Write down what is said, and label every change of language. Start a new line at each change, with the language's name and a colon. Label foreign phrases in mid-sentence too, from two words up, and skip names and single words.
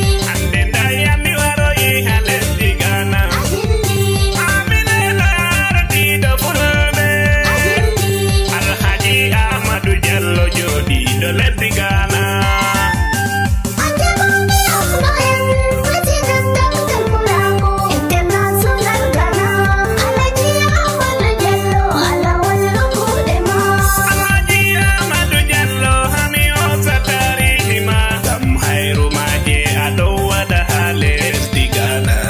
Fula: Ande ndayami waroyi ha lesdi Ghana. Ahimbi. Amine na ardiɗo fulɓe. Ahimbi. Alhaji Ahmadu Diallo joɗiɗo lesdi Ghana. Ande mami Ahmadu,
English: president of the Muramu International Ghana.
Fula: Alhaji Ahmadu Diallo, Alawal Lukudema. Alhaji Ahmadu Diallo, hami hosa tarihi ma. Ngam hayru maaje a dow waɗa ha lesdi Ghana.